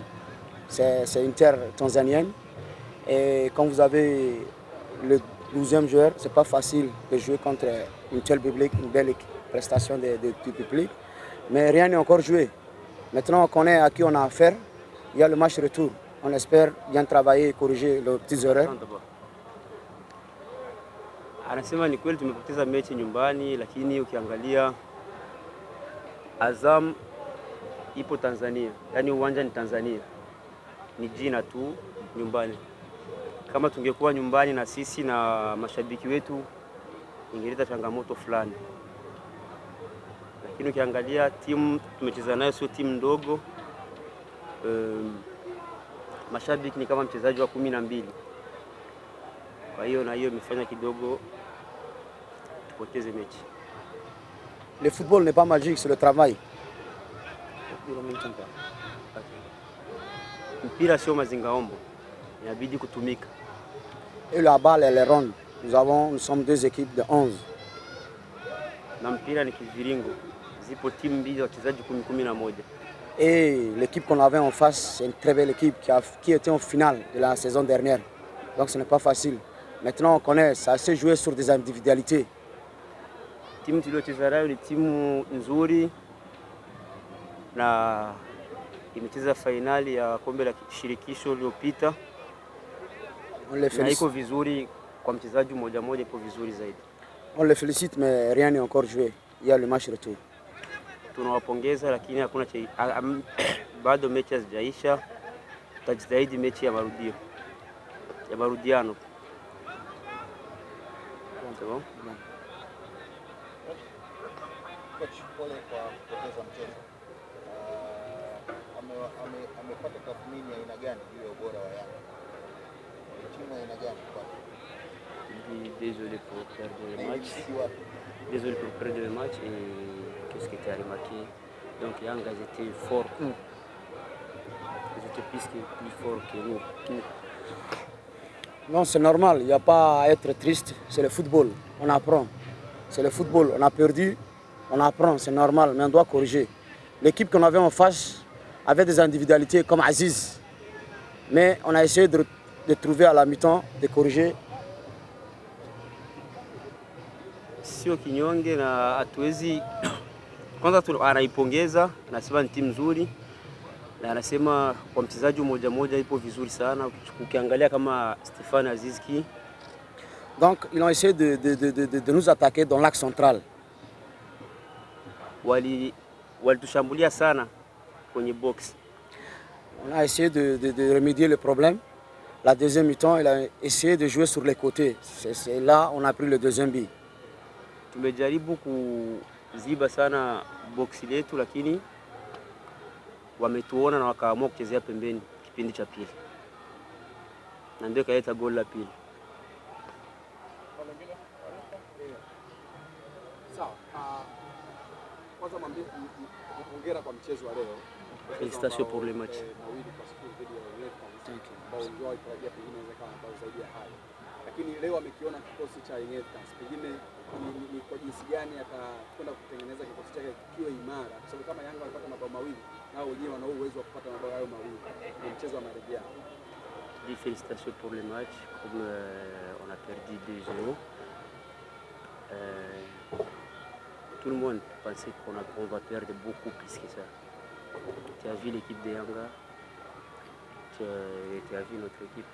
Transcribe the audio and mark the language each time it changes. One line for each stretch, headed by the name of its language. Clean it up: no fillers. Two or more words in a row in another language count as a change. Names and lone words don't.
French: C'est une terre tanzanienne. Et quand vous avez le 12e joueur, ce n'est pas facile de jouer contre une telle public, une belle prestation du public. Mais rien n'est encore joué. Maintenant, on connaît à qui on a affaire. Il y a le match retour. On espère bien travailler et corriger les petites erreurs.
Swahili: Anasema ni kweli tumepoteza mechi nyumbani, lakini ukiangalia Azam ipo Tanzania. Yaani uwanja ni Tanzania. Ni jina tu nyumbani. Kama tungekuwa nyumbani na sisi na mashabiki wetu ingeleta changamoto fulani. Lakini ukiangalia timu tumecheza nayo sio timu ndogo. Mashabiki ni kama mchezaji wa 12. Kwa hiyo na hiyo imefanya kidogo tupoteze mechi.
French: Le football n'est pas magique, c'est le travail.
Swahili: Mpira sio mazingaombo. Inabidi kutumika.
French: Et la balle elle est ronde. Nous sommes deux équipes de 11.
Swahili: Na mpira ni kiviringo. Zipo timu mbili wachezaji 11.
French: Et l'équipe qu'on avait en face, c'est une très belle équipe qui était en finale de la saison dernière. Donc ce n'est pas facile. Maintenant on connaît, ça s'est joué sur des individualités.
Swahili: Timu tuliocheza nayo ni timu nzuri na imecheza finali ya kombe la shirikisho iliyopita. Na iko vizuri kwa mchezaji mmoja mmoja, iko vizuri zaidi.
French: On les félicite mais rien n'est encore joué. Il y a le match retour.
Swahili: Tunawapongeza lakini hakuna bado mechi hazijaisha. Tutajitahidi mechi ya marudio. Ya marudiano. Sawa? Coach pole kwa kupoteza mchezo. Amepata tathmini aina gani juu ya ubora wa Yanga? Timu aina gani kwake?
French: Désolé pour perdre le match. Désolé pour perdre le match et qu'est-ce que tu as remarqué? Donc Yanga était fort. Ils étaient plus forts que nous. Non, c'est normal, il n'y a pas à être triste, c'est le football, on apprend. C'est le football, on a perdu, on apprend, c'est normal, mais on doit corriger. L'équipe qu'on avait en face avait des individualités comme Aziz, mais on a essayé de trouver à la mi-temps, de corriger.
Swahili: Sio kinyonge na hatuwezi kwanza anaipongeza, anasema ni timu nzuri na anasema kwa mchezaji mmoja mmoja ipo vizuri sana. Ukiangalia kama Stéphane Azizki.
French: Donc ils ont essayé de nous attaquer dans l'axe central.
Swahili: Walitushambulia sana kwenye box.
French: On a essayé de remédier le problème. La deuxième mi-temps, il a essayé de jouer sur les côtés. C'est là on a pris le deuxième but.
Swahili: Tumejaribu kuziba sana box letu lakini wametuona na wakaamua kuchezea pembeni kipindi cha pili. Na ndio kaita goal la pili. Sawa. Kwanza mwambie hongera kwa mchezo wa leo.
French: Félicitations pour le match.
Swahili: Lakini leo amekiona kikosi cha Young Africans. Pengine ni kwa jinsi gani atakwenda kutengeneza kikosi chake kiwe imara. Kwa sababu kama Yanga walipata mabao mawili, nao wenyewe wana uwezo wa kupata mabao hayo mawili. Ni mchezo wa marejeano.
French: Félicitations pour le match. Comme on a perdu 2-0. Tout le monde pensait qu'on va perdre beaucoup plus que ça. Tu as vu l'équipe de Yanga, tu as vu notre équipe.